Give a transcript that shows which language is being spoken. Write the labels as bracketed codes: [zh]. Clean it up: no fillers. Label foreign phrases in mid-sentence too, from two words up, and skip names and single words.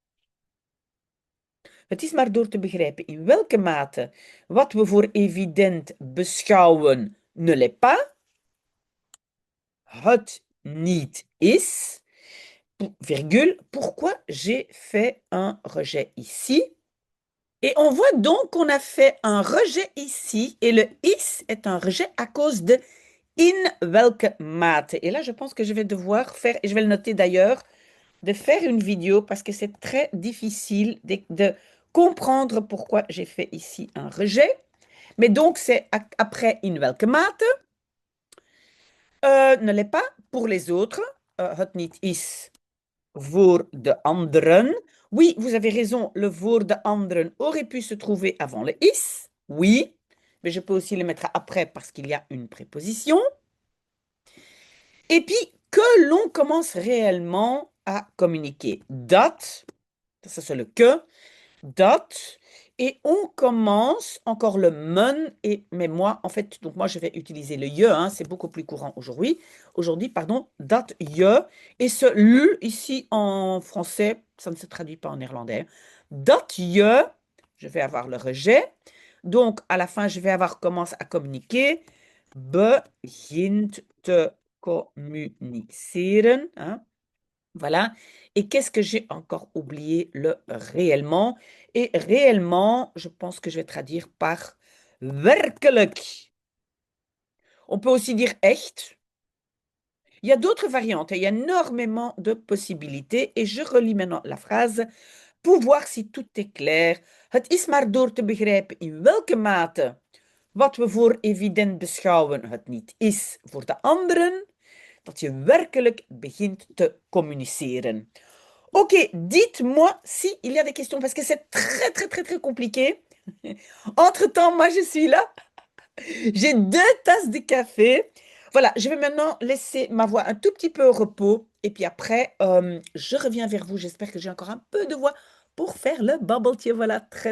[nl] Het is maar door te begrijpen in welke mate wat we voor evident beschouwen [fr] ne l'est pas. [nl] Het niet is, [fr] virgule, pourquoi j'ai fait un rejet ici. Et on voit donc qu'on a fait un rejet ici, et le is est un rejet à cause de [nl] in welke mate. [fr] Et là, je pense que je vais devoir faire, et je vais le noter d'ailleurs, de faire une vidéo parce que c'est très difficile de comprendre pourquoi j'ai fait ici un rejet. Mais donc, c'est après [nl] in welke mate. [fr] Ne l'est pas pour les autres. [nl] Het niet is voor de anderen. [fr] Oui, vous avez raison, le [nl] voor de anderen [fr] aurait pu se trouver avant le is. Oui, mais je peux aussi le mettre après parce qu'il y a une préposition. Et puis, que l'on commence réellement à communiquer. Dat, ça c'est le que, dat, et on commence encore le men, mais moi, en fait, donc moi je vais utiliser le je, hein, c'est beaucoup plus courant aujourd'hui. Aujourd'hui, pardon, dat, je, et ce l ici en français, ça ne se traduit pas en néerlandais. Dat, je vais avoir le rejet. Donc, à la fin, je vais avoir commence à communiquer. [nl] Begint te communiceren. [fr] Hein? Voilà. Et qu'est-ce que j'ai encore oublié? Le réellement. Et réellement, je pense que je vais traduire par werkelijk. On peut aussi dire echt. Il y a d'autres variantes. Il y a énormément de possibilités. Et je relis maintenant la phrase pour voir si tout est clair. [nl] Het is maar door te begrijpen in welke mate wat we voor evident beschouwen het niet is voor de anderen, dat je werkelijk begint te communiceren. [fr] Ok, dites-moi si il y a des questions, parce que c'est très, très, très, très compliqué. Entre-temps, moi, je suis là. J'ai 2 tasses de café. Voilà, je vais maintenant laisser ma voix un tout petit peu au repos. Et puis après, je reviens vers vous. J'espère que j'ai encore un peu de voix pour faire le bubble tea.